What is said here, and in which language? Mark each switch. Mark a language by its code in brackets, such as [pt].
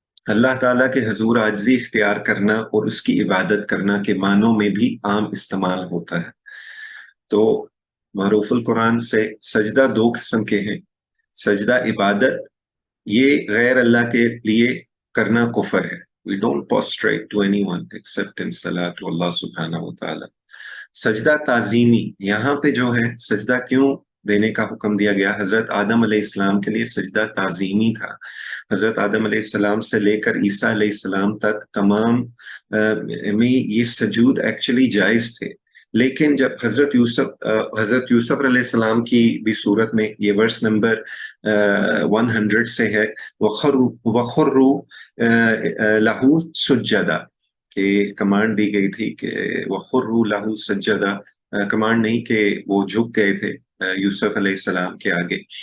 [hi] अल्लाह ताला के हजूर आजिज़ी इख्तियार करना और उसकी इबादत करना के मानों में भी आम इस्तेमाल होता है। तो मारूफुल कुरान से सजदा 2 किस्म के हैं। सजदा इबादत, ये गैर अल्लाह के लिए करना कुफर है। [en] We don't prostrate to anyone except in salat to Allah subhanahu wa ta'ala। [hi] सजदा ताजीमी, यहाँ पे जो है सजदा क्यों देने का हुक्म दिया गया? हजरत आदम अलैहिस्सलाम के लिए सजदा ताजीमी था। हजरत आदम अलैहिस्सलाम से लेकर ईसा अलैहिस्सलाम तक तमाम में ये सजूद एक्चुअली जायज थे, लेकिन जब हजरत यूसुफ अलैहिस्सलाम की भी सूरत में, ये वर्स नंबर 100 से है, [ar] वखर्रू लहू सुज्जदा, [hi] के कमांड दी गई थी कि वखर्रू लहू सज्जदा, कमांड नहीं कि वो झुक गए थे यूसुफ अलैहिस्सलाम के आगे।